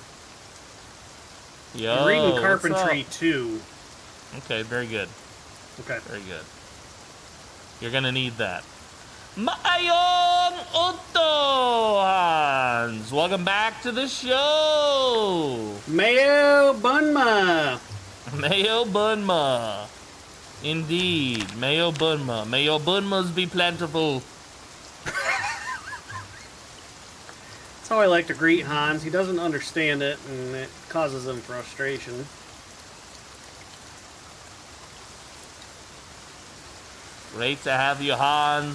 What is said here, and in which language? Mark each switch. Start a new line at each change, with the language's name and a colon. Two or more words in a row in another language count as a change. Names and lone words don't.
English: Yo, I'm reading Carpentry 2. Okay, very good. Okay. Very good. You're gonna need that. Mayon Otto Hans, welcome back to the show. Mayo Bunma. Mayo Bunma. Indeed, Mayo Bunma. Mayo Bunmas be plentiful. That's how I like to greet Hans. He doesn't understand it, and it causes him frustration. Great to have you, Hans.